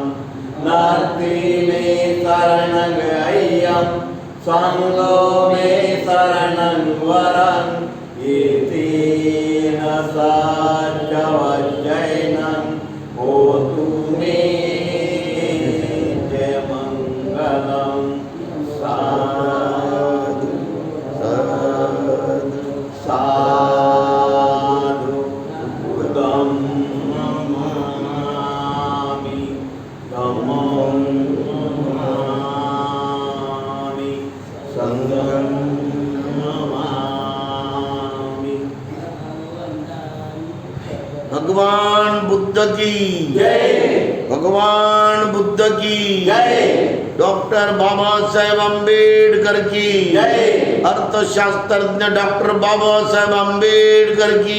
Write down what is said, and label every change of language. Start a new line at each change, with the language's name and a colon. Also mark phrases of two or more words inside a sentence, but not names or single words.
Pali: नात्रीने शरणं संगो मे शरणं वरं एतेन साच्चवज्जैनं होतु मे जयमङ्गलं। साधु साधु बुद्धं नमामि धम्मं नमामि संघं नमामि।
Hindi: भगवान बुद्ध की जय। भगवान बुद्ध की जय। डॉक्टर बाबा साहेब आंबेडकर की जय। अर्थशास्त्रज्ञ डॉक्टर बाबा साहेब आंबेडकर की